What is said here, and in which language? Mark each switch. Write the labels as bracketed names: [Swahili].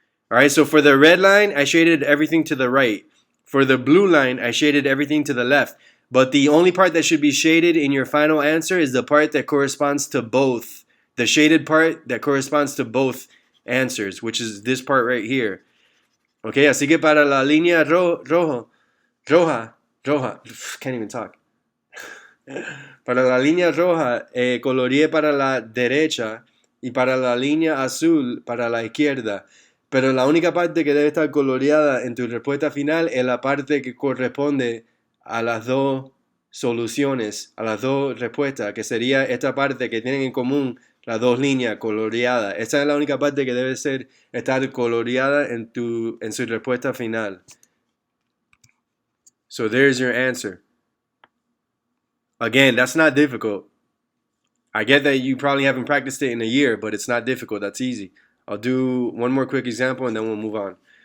[English] All right, so for the red line, I shaded everything to the right. For the blue line, I shaded everything to the left. But the only part that should be shaded in your final answer is the part that corresponds to both. The shaded part that corresponds to both answers, which is this part right here. [Spanish] Okay, así que para la línea roja, [English] can't even talk. [Spanish] Para la línea roja, coloreé para la derecha y para la línea azul para la izquierda. Pero la única parte que debe estar coloreada en tu respuesta final es la parte que corresponde a las dos soluciones, a las dos respuestas, que sería esta parte que tienen en común las dos líneas coloreadas. Esa es la única parte que debe estar coloreada en su respuesta final. [English] So there's your answer. Again, that's not difficult. I get that you probably haven't practiced it in a year, but it's not difficult. That's easy. I'll do one more quick example and then we'll move on.